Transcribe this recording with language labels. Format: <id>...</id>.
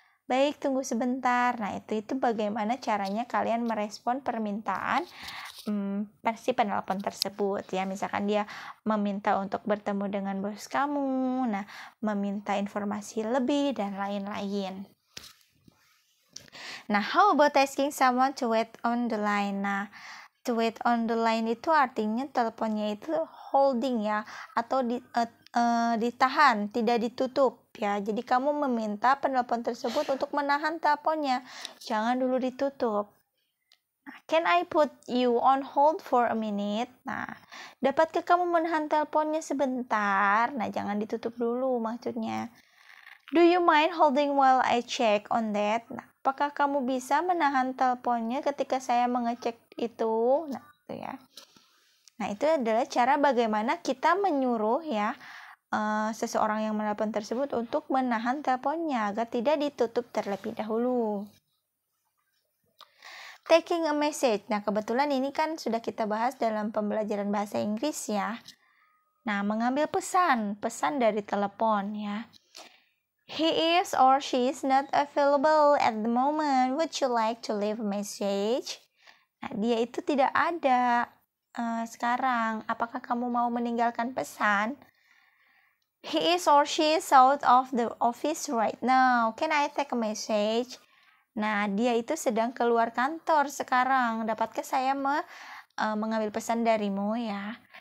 <id>Baik, tunggu sebentar. Nah, itu bagaimana caranya kalian merespon permintaan si penelpon tersebut ya. Misalkan dia meminta untuk bertemu dengan bos kamu, nah meminta informasi lebih dan lain-lain.</id> <en>Nah, how about asking someone to wait on the line?</en> <id>Nah,</id> <en>to wait on the line</en> <id>itu artinya teleponnya itu holding ya, atau ditahan, tidak ditutup ya. Jadi kamu meminta penelpon tersebut untuk menahan teleponnya, jangan dulu ditutup.</id> <en>Nah, can I put you on hold for a minute?</en> <id>Nah, dapatkah kamu menahan teleponnya sebentar? Nah, jangan ditutup dulu maksudnya.</id> <en>Do you mind holding while I check on that?</en> <id>Nah, apakah kamu bisa menahan teleponnya ketika saya mengecek itu? Nah, itu ya. Nah, itu adalah cara bagaimana kita menyuruh ya seseorang yang menelpon tersebut untuk menahan teleponnya agar tidak ditutup terlebih dahulu.</id> <en>Taking a message.</en> <id>Nah, kebetulan ini kan sudah kita bahas dalam pembelajaran bahasa Inggris ya. Nah, mengambil pesan dari telepon ya.</id> <en>He is or she is not available at the moment. Would you like to leave a message?</en> <id>Nah, dia itu tidak ada sekarang. Apakah kamu mau meninggalkan pesan? He is or she is out of the office right now. Can I take a message? Nah, dia itu sedang keluar kantor sekarang. Dapatkah saya mengambil pesan darimu ya?</id>